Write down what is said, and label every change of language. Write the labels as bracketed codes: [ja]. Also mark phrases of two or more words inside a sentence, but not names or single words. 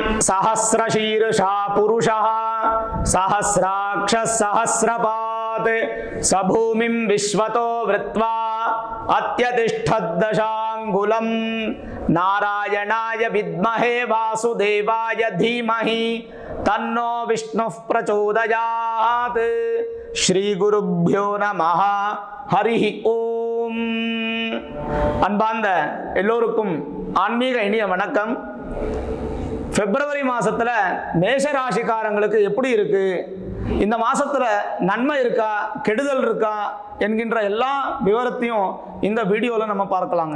[sa] सहस्रशीर्षा पुरुषः सहस्राक्षः सहस्रपात् स भूमिं विश्वतो वृत्वा अत्यतिष्ठद्दशाङ्गुलम् नारायणाय विद्महे वासुदेवाय धीमहि तन्नो विष्णुः प्रचोदयात् श्री गुरुभ्यो नमः हरिः ओम [ta] அன்பார்ந்த எல்லோருக்கும் ஆன்மீக இனிய வணக்கம். பிப்ரவரி மாசத்துல மேஷ ராசிக்காரங்களுக்கு எப்படி இருக்கு, இந்த மாசத்துல நன்மை இருக்கா கெடுதல் இருக்கா என்கின்ற எல்லா விவரத்தையும் இந்த வீடியோல நம்ம பார்க்கலாங்க.